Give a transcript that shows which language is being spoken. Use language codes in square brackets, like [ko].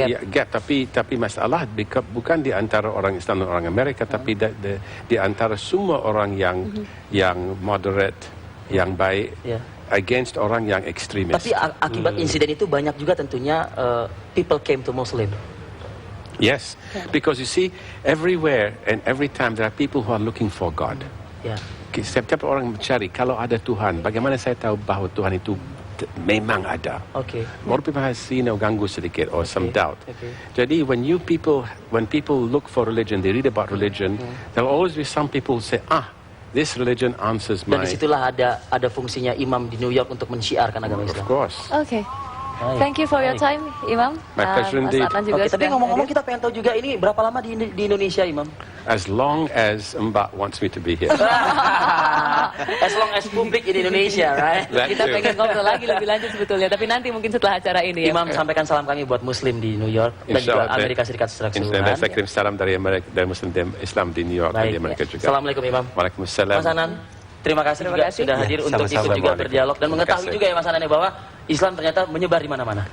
[id] Gap, tapi masalah bukan di antara orang Islam dan orang Amerika, tapi di antara semua orang yang moderate, yang baik, against orang yang ekstremis. Tapi akibat insiden itu banyak juga tentunya [en] people came to Muslim. Yes, because you see, everywhere and every time there are people who are looking for God. [id] Setiap orang mencari, kalau ada Tuhan, bagaimana saya tahu bahwa Tuhan itu memang ada? [en] More people has [id] ganggu sedikit [en] or some doubt. Jadi when people look for religion, they read about religion, there will always be some people who say, this religion answers my... [id] Dan disitulah ada fungsinya imam di New York untuk mensyiarkan agama Islam. [en] Of course. Okay. Thank you for your time, Imam. My pleasure indeed. [id] Tapi ngomong-ngomong kita pengen tahu juga ini berapa lama di Indonesia, Imam? [en] As long as Mbak wants me to be here. As long as publik in Indonesia, right? [id] Kita pengen ngobrol lagi lebih lanjut sebetulnya, tapi nanti mungkin setelah acara ini Imam sampaikan salam kami buat Muslim di New York dan juga Amerika Serikat secara keseluruhan. Saya kirim salam dari Amerika, dari Muslim Islam di New York dan di Amerika juga. Assalamualaikum Imam. Waalaikumsalam. Mas Anan. Terima kasih juga sudah hadir untuk ikut juga berdialog dan mengetahui juga ya Mas Anan bahwa Islam ternyata menyebar di mana-mana.